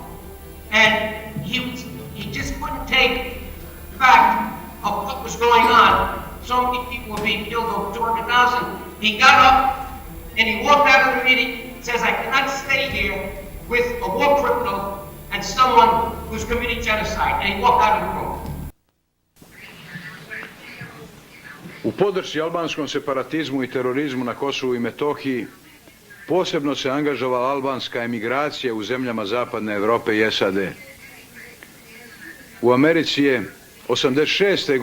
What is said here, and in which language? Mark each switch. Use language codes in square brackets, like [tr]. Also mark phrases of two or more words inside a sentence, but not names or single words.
[en] And he just couldn't take the fact of what was going on. So many people were being killed, over 200,000. He got up and he walked out of the meeting, says, I cannot stay here with a war criminal and someone who's committing genocide. And he walked out of the room. [sr] U podršci albanskom separatizmu i terorizmu na Kosovu i Metohiji posebno se angažovala albanska emigracija u zemljama Zapadne Europe i SAD. U Americi je 86.